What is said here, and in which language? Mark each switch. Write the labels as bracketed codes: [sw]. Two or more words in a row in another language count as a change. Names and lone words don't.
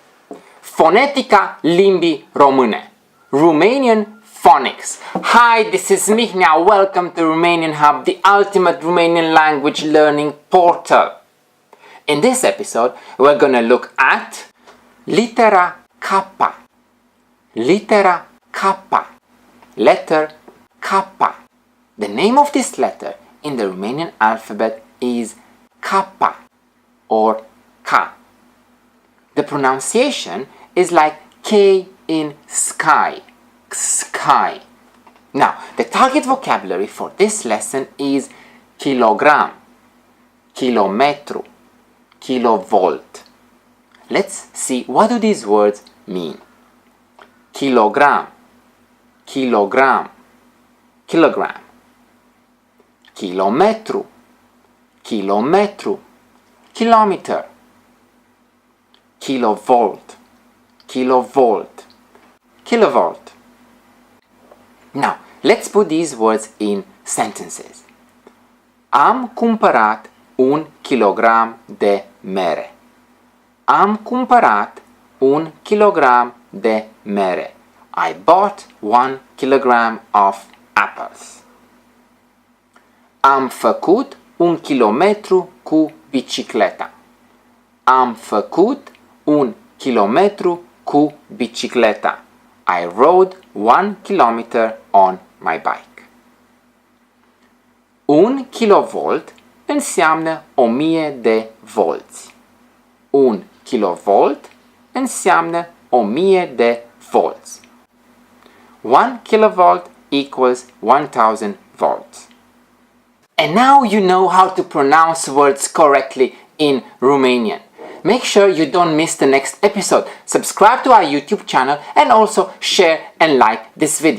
[ro] Fonetica limbii române. [en] Romanian Phonics. Hi, this is Mihnea. Welcome to Romanian Hub, the ultimate Romanian language learning portal. In this episode, we're going to look at [ro] litera capa. Litera capa. [en] Letter capa. The name of this letter in the Romanian alphabet is capa or ca. The pronunciation is like K in sky. Sky. Now, the target vocabulary for this lesson is kilogram, kilometru, kilovolt. Let's see what do these words mean. [ro] Kilogram, kilogram, kilogram. Kilometru, kilometru, [en] kilometer. [ro] Kilovolt, kilovolt, kilovolt. [en] Now, let's put these words in sentences. [ro] Am cumpărat un kilogram de mere. Am cumpărat un kilogram de mere. [en] I bought 1 kilogram of apples. [ro] Am făcut un kilometru cu bicicleta. Am făcut un kilometru cu bicicleta. [en] I rode 1 kilometer on my bike. [ro] Un kilovolt înseamnă 1000 de volți. Un kilovolt înseamnă 1000 de volți. [en] 1 kilovolt equals 1000 volts. And now you know how to pronounce words correctly in Romanian. Make sure you don't miss the next episode. Subscribe to our YouTube channel and also share and like this video.